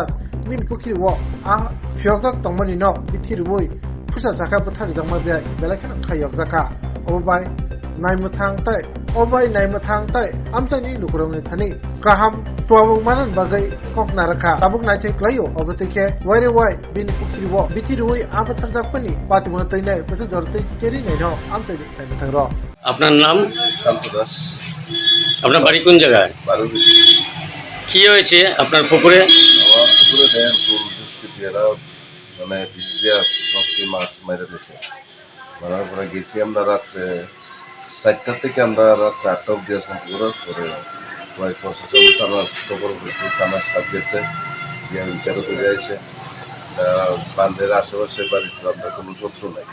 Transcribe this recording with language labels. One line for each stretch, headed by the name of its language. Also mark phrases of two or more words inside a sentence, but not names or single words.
Kok Borok: das min pukiri wo a phyogjak tongmani no bithir woi pusa jaka bathari jangma be belakina khayok jaka obai naimuthang tai amchani lukurongni thani kaham tuamung manan bagai kokna rakha tabuk naithai klayo obotike waire wai bin pukiri wo bithir woi a bathar jakpani patimona toinai pusa jortei cheri nei no amchani naimuthang ro
Bangla: আপনার নাম? শান্ত দাস। আপনার বাড়ি কোন জায়গায়? বারুবি। কি হয়েছে আপনার পুকুরে? আমার পুকুরে দেন কোন দুষ্কৃতীরা মানে বিষ দিয়া সবটি মাছ মেরে দিয়েছে। মারার পরে গেছি আমরা রাত্রে 4টা থেকে আমরা রাত্রে 8টা অব্দি আসলাম পুকুরের পরে কয়েক প্রশাসন থানার খবর করেছি, থানা স্টাফ গেছে গিয়ে বিচারও করে আসে বান্ধের আশেপাশে বাড়িতে আমরা কোনো শত্রু নাই।